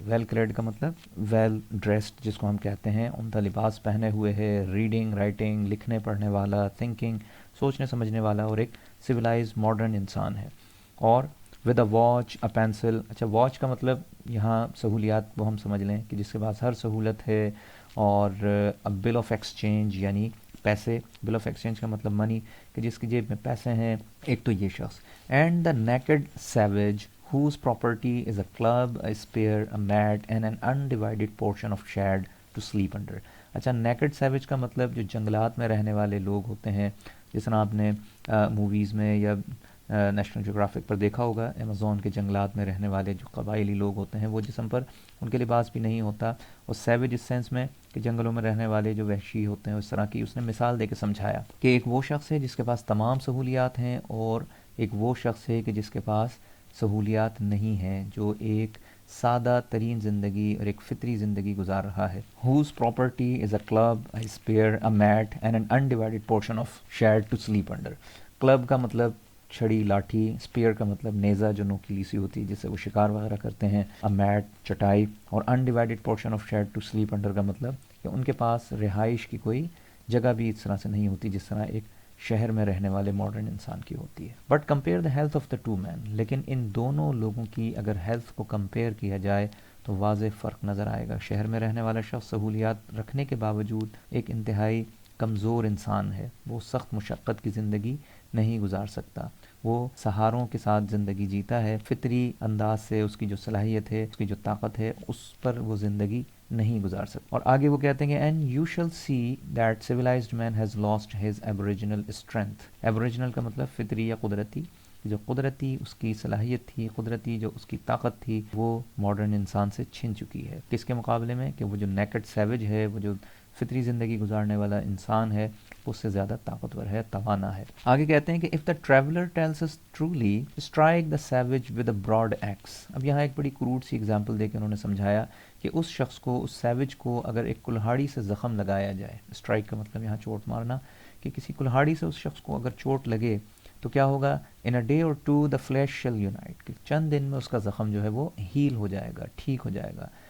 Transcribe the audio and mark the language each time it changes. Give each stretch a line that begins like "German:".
Urdu: Well clad کا مطلب well dressed جس کو ہم کہتے ہیں، عمدہ لباس پہنے ہوئے ہے، ریڈنگ رائٹنگ لکھنے پڑھنے والا، تھنکنگ سوچنے سمجھنے والا، اور ایک سویلائز ماڈرن انسان ہے. اور
English: With a watch a pencil.
Urdu: اچھا واچ کا مطلب یہاں سہولیات وہ ہم سمجھ لیں کہ جس کے پاس ہر سہولت ہے، اور بل آف ایکسچینج یعنی پیسے. بل آف ایکسچینج کا مطلب منی، کہ جس کی جیب میں پیسے ہیں. ایک تو یہ شخص.
English: And the naked savage whose property is a club, a spear, a mat and an undivided portion of shad to sleep under.
Urdu: اچھا نیکڈ سیویج کا مطلب جو جنگلات میں رہنے والے لوگ ہوتے ہیں، جس طرح آپ نے موویز میں یا نیشنل جغرافک پر دیکھا ہوگا، ایمیزون کے جنگلات میں رہنے والے جو قبائلی لوگ ہوتے ہیں وہ جسم پر ان کے لباس بھی نہیں ہوتا. اور سیویج اس سینس میں کہ جنگلوں میں رہنے والے جو وحشی ہوتے ہیں اس طرح کی اس نے مثال دے کے سمجھایا کہ ایک وہ شخص ہے جس کے پاس تمام سہولیات ہیں، اور ایک وہ شخص ہے کہ جس کے پاس سہولیات نہیں ہیں، جو ایک سادہ ترین زندگی اور ایک فطری زندگی گزار رہا ہے.
English: whose property is a club, a spear, a mat and an undivided portion of shad to sleep under.
Urdu: Club کا مطلب چھڑی لاٹھی، اسپیئر کا مطلب نیزہ جو نوکیلی سی ہوتی ہے جس سے وہ شکار وغیرہ کرتے ہیں، a mat چٹائی، اور
English: undivided portion of shad to sleep under
Urdu: کا مطلب کہ ان کے پاس رہائش کی کوئی جگہ بھی اس طرح سے نہیں ہوتی جس طرح ایک شہر میں رہنے والے ماڈرن انسان کی ہوتی ہے.
English: But compare the health of the two men.
Urdu: لیکن ان دونوں لوگوں کی اگر ہیلتھ کو کمپیئر کیا جائے تو واضح فرق نظر آئے گا. شہر میں رہنے والا شخص سہولیات رکھنے کے باوجود ایک انتہائی کمزور انسان ہے. وہ سخت مشقت کی زندگی نہیں گزار سکتا. وہ سہاروں کے ساتھ زندگی جیتا ہے. فطری انداز سے اس کی جو صلاحیت ہے، اس کی جو طاقت ہے، اس پر وہ زندگی نہیں گزار سکتا. اور آگے وہ کہتے ہیں کہ
English: And you shall see that civilised man has lost his aboriginal strength.
Urdu: Aboriginal کا مطلب فطری یا قدرتی. جو قدرتی اس کی صلاحیت تھی، قدرتی جو اس کی طاقت تھی، وہ ماڈرن انسان سے چھن چکی ہے. کس کے مقابلے میں؟ کہ وہ جو نیکڈ سیویج ہے، وہ جو فطری زندگی گزارنے والا انسان ہے، اس سے زیادہ طاقتور ہے، توانا ہے. آگے کہتے ہیں کہ
English: if the traveler tells us truly strike the savage with a broad axe.
Urdu: اب یہاں ایک بڑی کروڈ سی اگزامپل دے کے انہوں نے سمجھایا کہ اس شخص کو، اس سیوج کو اگر ایک کلہاڑی سے زخم لگایا جائے. اسٹرائک کا مطلب یہاں چوٹ مارنا، کہ کسی کلہاڑی سے اس شخص کو اگر چوٹ لگے تو کیا ہوگا؟
English: In a day or two the flesh shall unite.
Urdu: کہ چند دن میں اس کا زخم جو ہے وہ ہیل ہو جائے گا، ٹھیک ہو جائے گا.